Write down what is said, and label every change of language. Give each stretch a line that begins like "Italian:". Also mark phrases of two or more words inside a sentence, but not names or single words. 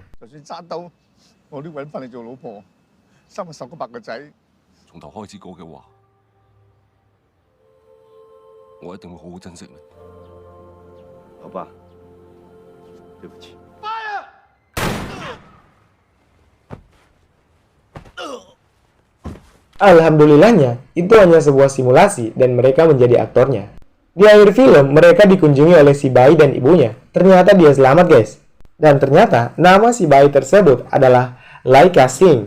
Cantonese: 就算揸刀，我都揾翻你做老婆，生個10個8個仔。從頭開始過嘅話，我一定會好好珍惜你。好吧，對不起。
Indonesian: Alhamdulillahnya, itu hanya sebuah simulasi dan mereka menjadi aktornya. Di akhir film, mereka dikunjungi oleh si bayi dan ibunya. Ternyata dia selamat, guys. Dan ternyata nama si bayi tersebut adalah Laika Singh.